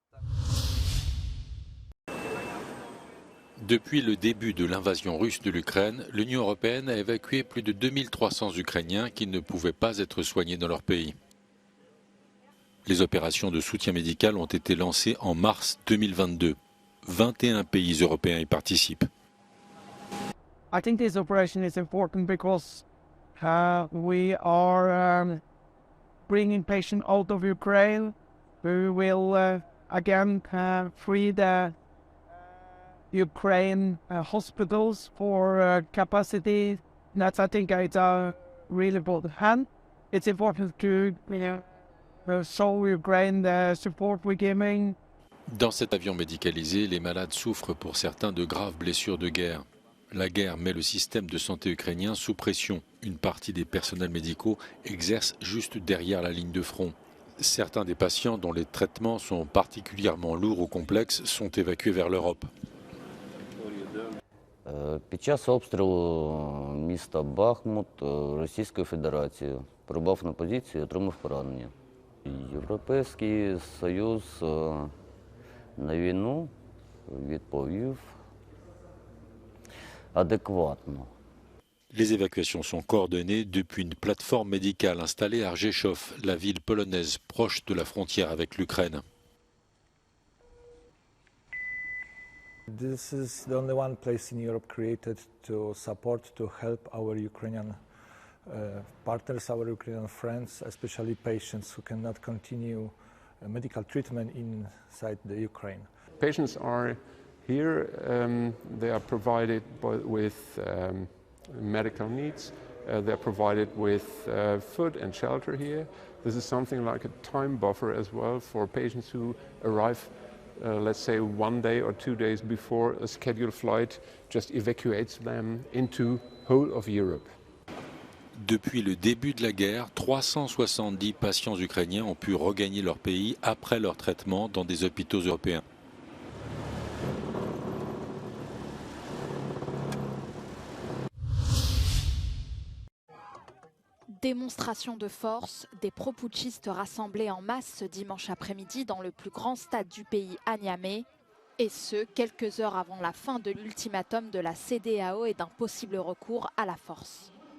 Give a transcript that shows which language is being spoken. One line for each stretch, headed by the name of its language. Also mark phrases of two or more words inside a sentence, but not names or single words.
French: Depuis le début de l'invasion russe de l'Ukraine, l'Union européenne a évacué plus de 2300 Ukrainiens qui ne pouvaient pas être soignés dans leur pays. Les opérations de soutien médical ont été lancées en mars 2022. 21 pays européens y participent.
English: I think this operation is important because we are bringing patients out of Ukraine. We will again free the Ukraine hospitals for capacity. That's, I think, it's a really important hand. It's important to show Ukraine the support we're giving.
French: Dans cet avion médicalisé, les malades souffrent pour certains de graves blessures de guerre. La guerre met le système de santé ukrainien sous pression. Une partie des personnels médicaux exerce juste derrière la ligne de front. Certains des patients dont les traitements sont particulièrement lourds ou complexes sont évacués vers l'Europe.
Ukrainian: Під час обстрілу міста Бахмут Російською Федерацією прибув на позицію і отримав поранення. Європейський Союз на війну відповів адекватно.
French: Les évacuations sont coordonnées depuis une plateforme médicale installée à Rzeszów, la ville polonaise proche de la frontière avec l'Ukraine.
English: This is the only one place in Europe created to support, to help our Ukrainian partners, our Ukrainian friends, especially patients who cannot continue medical treatment inside the Ukraine. Patients are here, they are provided with medical needs, they are provided with food and shelter here. This is something like a time buffer as well for patients who arrive let's say 1 day or 2 days before a scheduled flight just evacuates them into whole of Europe.
French: Depuis le début de la guerre, 370 patients ukrainiens ont pu regagner leur pays après leur traitement dans des hôpitaux européens. Démonstration de force, des pro-putschistes rassemblés en masse ce dimanche après-midi dans le plus grand stade du pays à Niamey, et ce, quelques heures avant la fin de l'ultimatum de la CEDEAO et d'un possible recours à la force.